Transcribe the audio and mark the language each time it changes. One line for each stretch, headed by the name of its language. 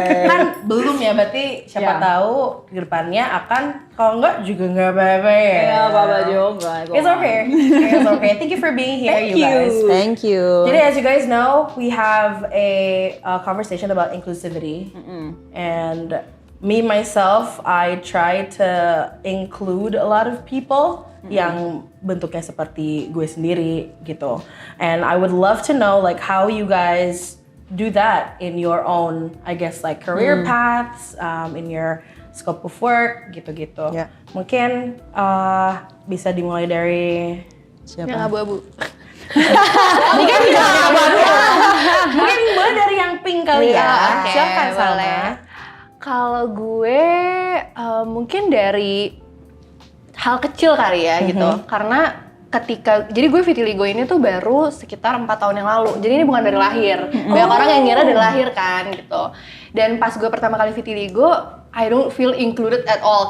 Indonesian: Kan belum ya, berarti siapa tahu ke depannya akan, kalau enggak juga enggak apa-apa ya. Iya, apa-apa juga.
English: It's okay. It's okay. Thank you for being here, you guys. Thank you. Jadi as you guys know, we have a conversation about inclusivity. And me, myself, I try to include a lot of people
Indonesian: yang bentuknya seperti gue sendiri gitu.
English: And I would love to know like how you guys do that in your own, I guess like career paths, in your scope of work gitu-gitu. Yeah.
Indonesian: Mungkin bisa dimulai dari Siapa? Yang abu-abu. mungkin tidak abu-abu. Mungkin boleh dari yang pink kali ya. Oke, Silakan Salma. boleh. Kalau gue mungkin dari hal kecil kali ya gitu. Karena jadi gue vitiligo ini tuh baru sekitar 4 tahun yang lalu. Jadi ini bukan dari lahir. Banyak orang yang ngira dari lahir kan gitu. Dan pas gue pertama kali vitiligo,
English: I don't feel included at all.